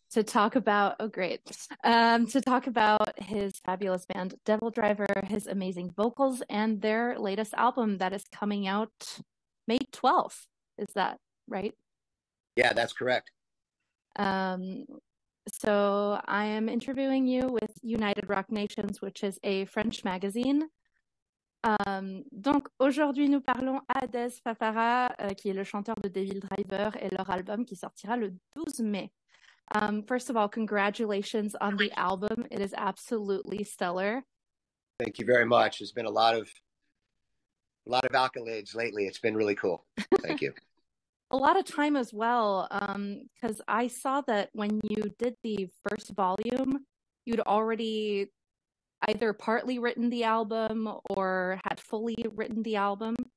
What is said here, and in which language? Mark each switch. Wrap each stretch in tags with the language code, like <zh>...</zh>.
<en>to talk about, oh great, to talk about his fabulous band Devil Driver, his amazing vocals, and their latest album that is coming out May 12th. Is that right? Yeah, that's correct. Um, so I am interviewing you with United Rock Nations, which is a French magazine.</en> <fr>Donc aujourd'hui nous parlons à Des Fafara, qui est le chanteur de Devil Driver, et leur album qui sortira le 12 mai.</fr> <en>First of all, congratulations on the album. It is absolutely stellar. Thank you very much. There's been a lot of accolades lately. It's been really cool. Thank you. A lot of time as well, because I saw that when you did the first volume, you'd already either partly written the album or had fully written the album.</en>